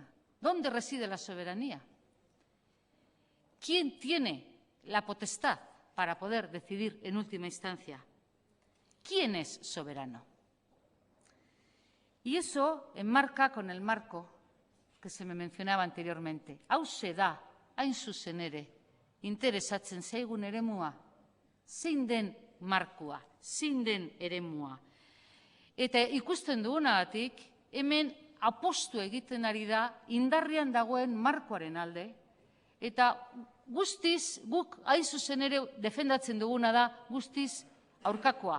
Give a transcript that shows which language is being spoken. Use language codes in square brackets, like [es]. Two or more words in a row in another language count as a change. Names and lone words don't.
[es] ¿Dónde reside la soberanía? ¿Quién tiene la potestad para poder decidir en última instancia? ¿Quién es soberano? Y eso enmarca con el marco que se me mencionaba anteriormente. [eu] Hauxe da, hain zuzen ere, interesatzen zaigun eremua, zein den markoa, zein den eremua. Eta ikusten dugunagatik, hemen apostu egiten ari da indarrean dagoen markoaren alde, eta guztiz, guk hain zuzen ere defendatzen duguna da guztiz aurkakoa.